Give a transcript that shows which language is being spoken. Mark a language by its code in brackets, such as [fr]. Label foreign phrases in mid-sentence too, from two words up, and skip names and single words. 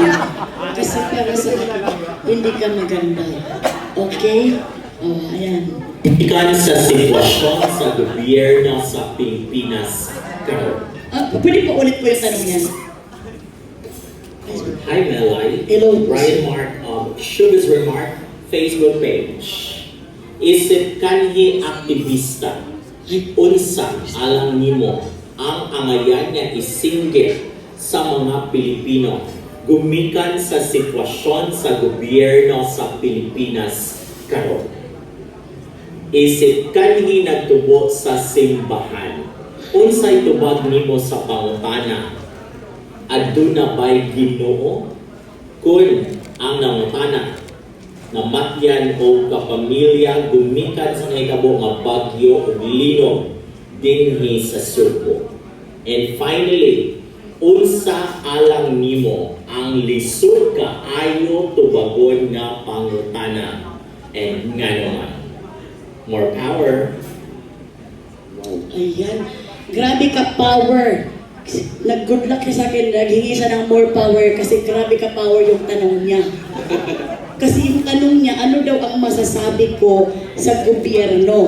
[tl] Kasi para sa akin, hindi ka maganda. Okay? Oh, ayan. [ceb] Ikan sa sitwasyon sa gobyerno sa Pilipinas karon. [tl] Pwede po ulit po yung tanong niya. [en] Hi Melay. Hello. Brian Mark of Sugar's Remark Facebook page. [ceb] Isip kanhi aktivista unsa alang nimo ang angayan nga isinggit sa mga Pilipino gumikan sa sitwasyon sa gobyerno sa Pilipinas karon. Isip kanhi nagtubo sa simbahan. Unsay tubag nimo sa pangutana? Aduna ba'y Ginoo? Kung ang nangutana namatyan o kapamilya gumikan sa nahitabo nga bagyo ug linog dinhi sa Subo. [en] And finally, [ceb] unsa alang nimo ang lisod kaayo tubagon nga pangutana? And nga naman, [en] more power. [tl] Ayan. Grabe ka power. Nag-good luck siya sa akin. Naghingi siya ng [en] more power [tl] kasi grabe ka power yung tanong niya. Kasi yung tanong niya, ano daw ang masasabi ko sa gobyerno?